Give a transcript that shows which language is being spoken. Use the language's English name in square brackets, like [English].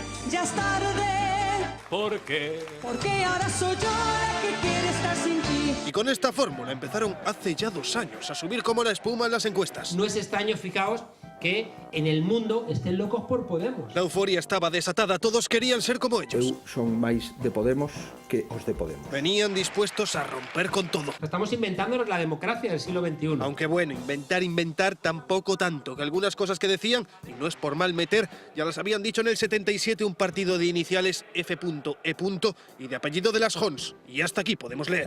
[Spanish] Ya es tarde, porque porque ahora soy yo la que quiere estar sin ti. Y con esta fórmula empezaron hace ya 2 años a subir como la espuma en las encuestas. No es extraño, fijaos, que en el mundo estén locos por Podemos. La euforia estaba desatada, todos querían ser como ellos. [Galician] Son máis de Podemos que os de Podemos. [Spanish] Venían dispuestos a romper con todo. Estamos inventándonos la democracia del siglo XXI. Aunque bueno, inventar tampoco tanto, que algunas cosas que decían, y no es por mal meter, ya las habían dicho en el 77 un partido de iniciales F.E. y de apellido de las Hons. Y hasta aquí podemos leer.